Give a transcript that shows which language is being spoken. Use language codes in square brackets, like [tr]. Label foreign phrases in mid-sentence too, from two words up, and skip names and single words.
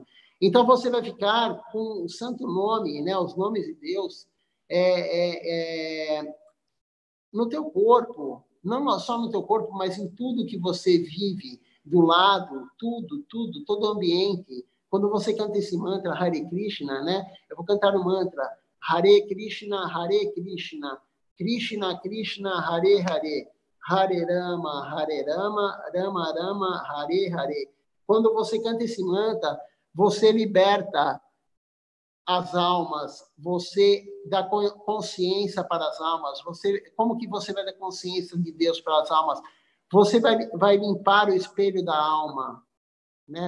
[pt] Então, você vai ficar com o santo nome, né, os nomes de Deus, no teu corpo. não só no teu corpo, mas em tudo que você vive, do lado, tudo, todo o ambiente. Quando você canta esse mantra, Hare Krishna, né? Eu vou cantar o mantra, Hare Krishna, Krishna Krishna, Hare Hare, Hare Rama, Rama Rama, Hare Hare. Quando você canta esse mantra, você liberta as almas, você dá consciência para as almas. Como que você vai dar consciência de Deus para as almas? Você vai limpar o espelho da alma, né?